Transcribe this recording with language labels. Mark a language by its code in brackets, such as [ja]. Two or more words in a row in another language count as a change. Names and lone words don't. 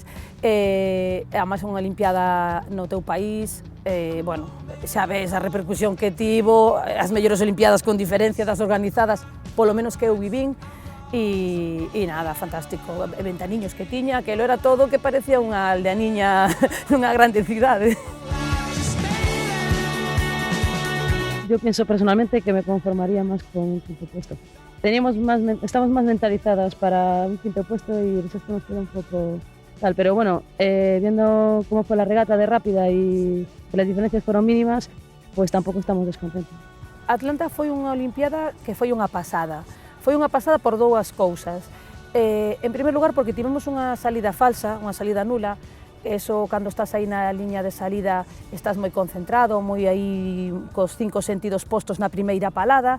[gl] Ademais, unha olimpiada no teu país, bueno, xa ves a repercusión que tivo, as mellores olimpiadas con diferencia das organizadas, polo menos que eu vivín, e nada, fantástico, ventaniños que tiña, que [es] lo era todo [gl] que parecía unha aldeaniña nunha grande cidade. [es] Yo pienso personalmente que me conformaría más con un quinto puesto. Estamos más mentalizadas para un quinto puesto y el sexto nos queda un poco tal, pero bueno, viendo cómo fue la regata de rápida y que las diferencias fueron mínimas, pues tampoco estamos descontentos. [gl] Atlanta foi unha olimpiada que foi unha pasada. Foi unha pasada por dúas cousas. [es] En primer lugar, [gl] porque tivemos unha salida falsa, unha salida nula. Eso, cando estás aí na liña de salida, estás moi concentrado, moi aí cos 5 sentidos postos na primeira palada.